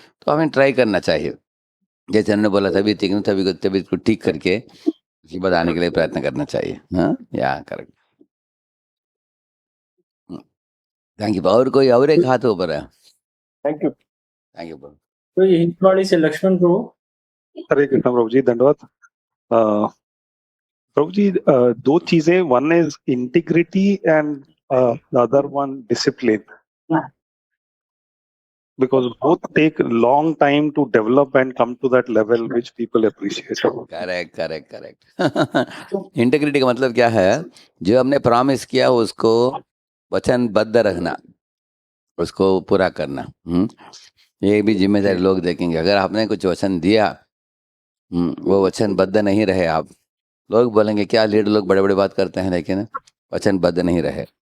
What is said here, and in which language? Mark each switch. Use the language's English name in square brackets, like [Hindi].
[Hindi] तो हमें ट्राई करना चाहिए, जैसे उन्होंने बोला तबीयत ठीक नहीं, तबीयत को ठीक करके उसके बाद आने के लिए प्रयत्न करना चाहिए। हाँ, या करेक्ट। Thank you. और एक हाथ ऊपर है। Thank you. Thank you. तो ये हिंदवाड़ी से लक्ष्मण प्रभु। हरे कृष्ण प्रभु जी, धन्यवाद। प्रभु जी, दो चीजें, [English] One is integrity and the other one discipline, because both take long time to develop and come to that level which people appreciate. [Hindi] Correct. Integrity का मतलब क्या है? जो हमने प्रॉमिस किया उसको वचनबद्ध रखना, उसको पूरा करना। ये भी जिम्मेदारी लोग देखेंगे। अगर आपने कुछ वचन दिया, वो वचनबद्ध नहीं रहे आप, लोग बोलेंगे क्या लीडर लोग बड़े बड़े बात करते हैं लेकिन वचनबद्ध नहीं रहे।